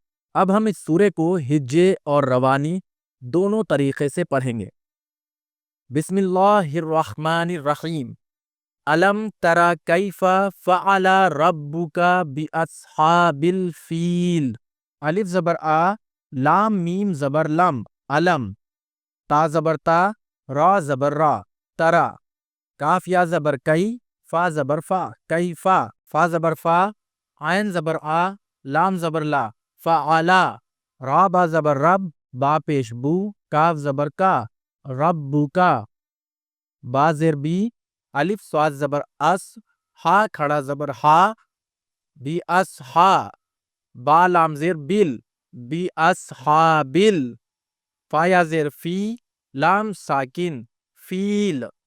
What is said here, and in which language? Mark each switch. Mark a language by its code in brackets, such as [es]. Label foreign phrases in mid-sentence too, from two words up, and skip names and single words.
[ur] اب ہم اس سورے کو ہجے اور روانی دونوں طریقے سے پڑھیں گے۔ [ar] بسم اللہ الرحمن الرحیم۔ الم تر کیف فعل ربک باصحاب الفیل۔ [ur] الف زبر آ، لام میم زبر لم، علم، تا زبر تا، را زبر را، ترا، کاف یا زبر کئی، فا زبر فا، کیفا، فا زبر فا، عین زبر آ، لام زبر لا، فعلا، را با زبر رب، با پیش بو، کاف زبر کا، ربو کا، با زیر بی، الف صاد زبر اس، ہا کھڑا زبر ہا، بی اس ہا، با لام زیر بل، بی اس ہا بل، فا یا زیر فی، لام ساکن، فیل۔